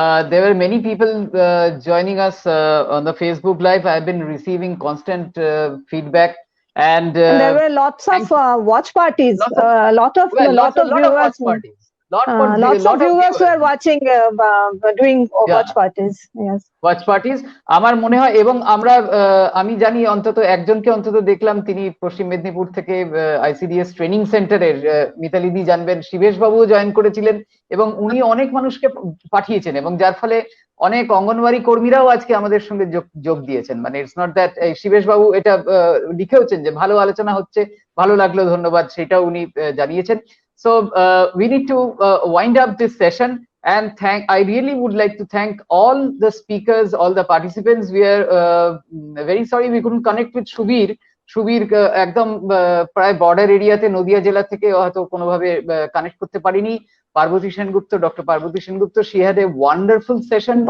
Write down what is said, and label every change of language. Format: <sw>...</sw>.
<en>There were many people joining us on the Facebook Live. I've been receiving constant feedback, and there were lots of watch parties. Lot of viewers. Lots of viewers were watching, doing watch parties. Yes, watch parties.</en> <bn>আমার মনে হয়, এবং আমি জানি অন্তত একজনকে অন্তত দেখলাম, তিনি পশ্চিম মেদিনীপুর থেকে আইসিডিএস ট্রেনিং সেন্টারের, মিতালিদি জানবেন, শিবেশ বাবুও জয়েন করেছিলেন, এবং উনি অনেক মানুষকে পাঠিয়েছেন, এবং যার ফলে অনেক অঙ্গনওয়াড়ি কর্মীরাও আজকে আমাদের সঙ্গে যোগ দিয়েছেন। মানে</bn> <en>it's not that</en> <bn>শিবেশ বাবু এটা লিখেওছেন যে ভালো আলোচনা হচ্ছে, ভালো লাগলো, ধন্যবাদ, সেটাও উনি জানিয়েছেন।</bn> <en>So we need to wind up this session, and I really would like to thank all the speakers, all the participants. We are very sorry we couldn't connect with Shubir</en> <bn>একদম প্রায় বর্ডার এরিয়াতে, নদিয়া জেলা থেকে হয়তো কোনোভাবে connect করতে পারিনি।</bn> <en>Parvati Sengupta, doctor Parvati Sengupta, she had a wonderful session.</en>